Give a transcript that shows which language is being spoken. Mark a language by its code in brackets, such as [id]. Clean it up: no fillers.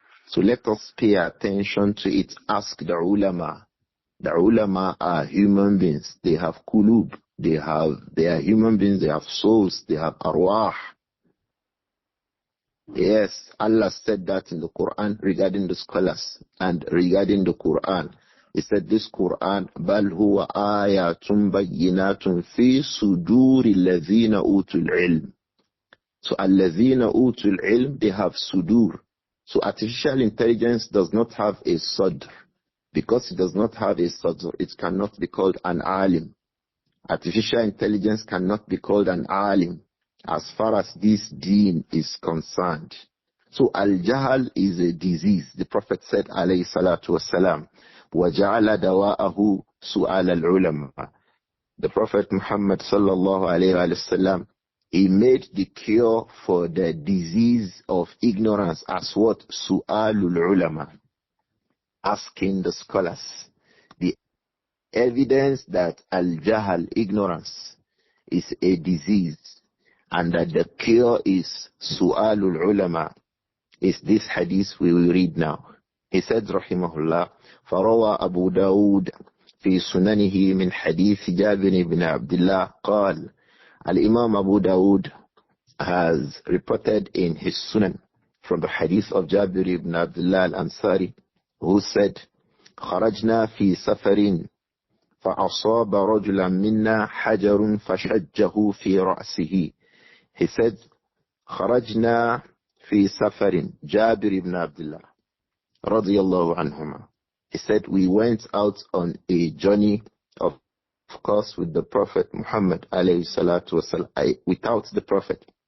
[en] So let us pay attention to it. Ask the ulama. The ulama are human beings. They have qulub. They are human beings. They have souls. They have arwah. Yes, Allah said that in the Quran regarding the scholars and regarding the Quran. He said this Quran, [ar] بَلْ هُوَ آيَاتٌ بَيِّنَاتٌ فِي صُدُورِ الَّذِينَ أُوتُوا الْعِلْمِ. [en] So [ar] الَّذِينَ أُوتُوا الْعِلْمِ, [en] they have sudur. So artificial intelligence does not have a sadr. Because it does not have a sadr, it cannot be called an alim. Artificial intelligence cannot be called an alim as far as this deen is concerned. So al-jahal is a disease. The Prophet said, alayhi salatu wasalam, [ar] وَجَعَلَ دَوَاءَهُ سُؤَالَ الْعُلَمَةِ. [en] The Prophet Muhammad sallallahu alayhi wa sallam, he made the cure for the disease of ignorance as what? Su'alul ulama. Asking the scholars. The evidence that al-jahal, ignorance, is a disease and that the cure is su'alul ulama is this hadith we will read now. He said, rahimahullah, [ar] فروى أبو داود في سننه من حديث جابر بن عبد الله قال, [en] Al-Imām Abu Dawud has reported in his Sunan from the hadith of Jabir ibn Abdullah al-Ansari, who said, [ar] خرجنا في سفر فأصاب رجلا منا حجر فشجه في رأسه. [en] He said, [ar] خرجنا في سفر, [en] Jabir ibn Abdullah radiyallahu anhuma. He said, we went out on a journey, of course, with the Prophet Muhammad alayhi salatu wasalam, without the Prophet.